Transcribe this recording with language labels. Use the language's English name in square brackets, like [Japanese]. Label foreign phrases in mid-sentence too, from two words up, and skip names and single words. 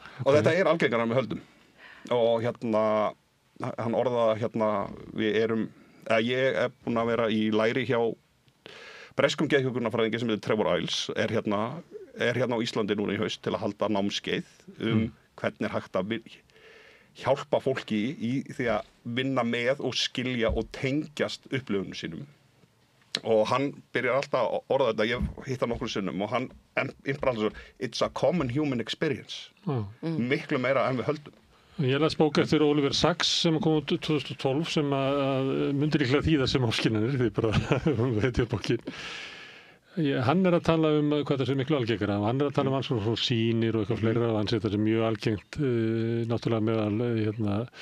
[Icelandic] Og þetta algengara með höldum. Og hann orðaða ég búin að vera í læri hjá breskum geðhjúkrunarfræðingi sem heitir Trevor Iles, er hérna á Íslandi núna í haust til að halda námskeið hvernig hægt að hjálpa fólki í því að vinna með og skilja og tengjast upplifunum sínum. Og hann byrjar alltaf að orða þetta, ég hitt hann nokkrum sinnum og hann bara alltaf svo, [English] it's a common human experience. [Icelandic] Miklu meira en við höldum. Ég las bók eftir Oliver Sacks sem kom út 2012 sem að myndir líklega þýða sem áskynjanir, því bara þetta bókin. Hann að tala hvað það sé miklu algengara, hann að tala alls svona sýnir og eitthvað fleira og hann segir þetta mjög algengt náttúrulega meðal